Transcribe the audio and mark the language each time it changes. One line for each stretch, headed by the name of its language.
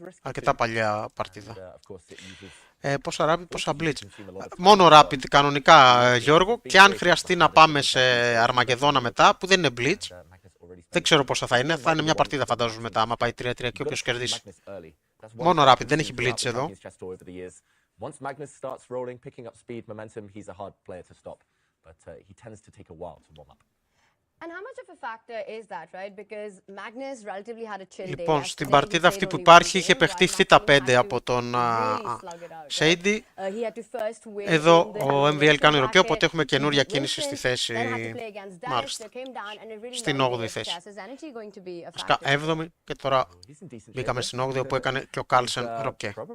Greek: Αρκετά παλιά παρτίδα. Πόσα rapid, πόσα blitz. Μόνο rapid κανονικά, Γιώργο. Και αν χρειαστεί να πάμε σε Αρμαγεδόνα μετά, που δεν είναι blitz, δεν ξέρω πόσα θα είναι. Θα είναι μια παρτίδα φαντάζομαι μετά, άμα πάει 3-3 και όποιος κερδίσει. Μόνο rapid, δεν έχει blitz εδώ.
English: Once Magnus starts rolling, picking up speed, momentum, he's a hard player to stop. But he tends to take a while to warm up. And how much of a factor is that, right? Because Magnus relatively had a chill day.
Greek: Λοιπόν, στην παρτίδα αυτή που υπάρχει είχε παιχτεί θ5 από τον Seydi. Εδώ ο MVL κάνει ροκέ, οπότε έχουμε καινούρια κίνηση στη θέση. Μάλιστα. Στην 8η θέση. Βασικά 7η και τώρα μπήκαμε στην 8η όπου έκανε και ο Carlsen ροκέ.